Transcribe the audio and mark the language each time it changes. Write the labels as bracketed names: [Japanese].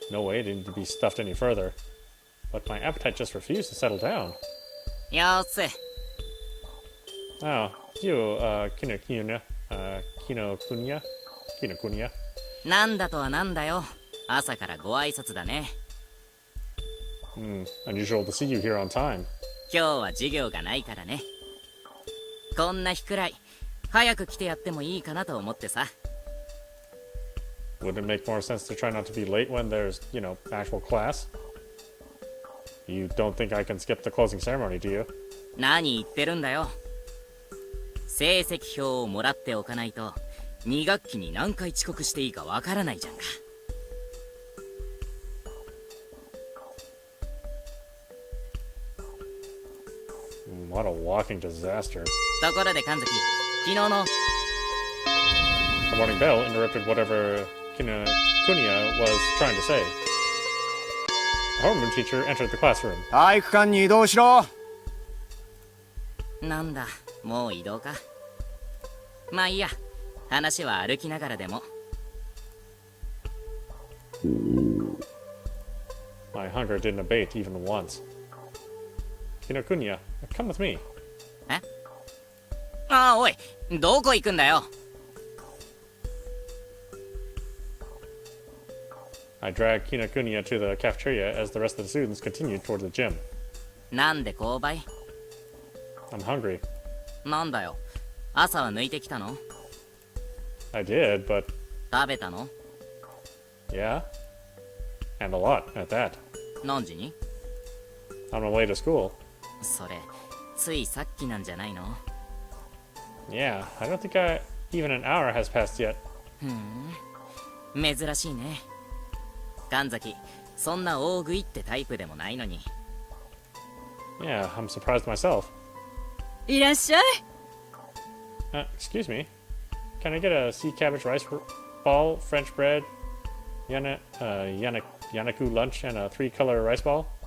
[English] No way it needed to be stuffed any further. But my appetite just refused to settle down. [Japanese] よせ。 [English] Oh, you, Kinokuniya, Kinokuniya? Kinokuniya? [Japanese] なんだとはなんだよ。朝からご挨拶だね。 [English] Unusual to see you here on time. [Japanese] 今日は授業がないからね。こんな日くらい早く来てやってもいいかなと思ってさ。 [English] Wouldn't it make more sense to try not to be late when there's, actual class? You don't think I can skip the closing ceremony, do you? [Japanese] 何言ってるんだよ。成績表をもらっておかないと2学期に何回遅刻していいかわからないじゃんか。 [English] What a walking disaster. [Japanese] ところで神崎、昨日の [English] The morning bell interrupted whatever Kinokuniya was trying to say. The homeroom teacher entered the classroom. [Japanese] 体育館に移動しろ。なんだ、もう移動か。まあいいや、話は歩きながらでも。 [English] My hunger didn't abate even once. Kinokuniya, come with me. [Japanese] え？ああ、おい、どこ行くんだよ。 [English] I dragged Kinokuniya to the cafeteria as the rest of the students continued toward the gym. [Japanese] なんで購買？ [English] I'm hungry. [Japanese] なんだよ。朝は抜いてきたの？ [English] I did, but [Japanese] 食べたの？ [English] yeah. And a lot, at that. [Japanese] 何時に？ [English] On my way to school. [Japanese] それ、ついさっきなんじゃないの？ [English] Yeah, I don't think even an hour has passed yet. [Japanese] 珍しいね。神崎、そんな大食いってタイプでもないのに。 [English] Yeah, I'm surprised myself. [Japanese] いらっしゃい。 [English] Excuse me. Can I get a sea cabbage rice ball, French bread, Yanaku lunch, and a 3-color rice ball?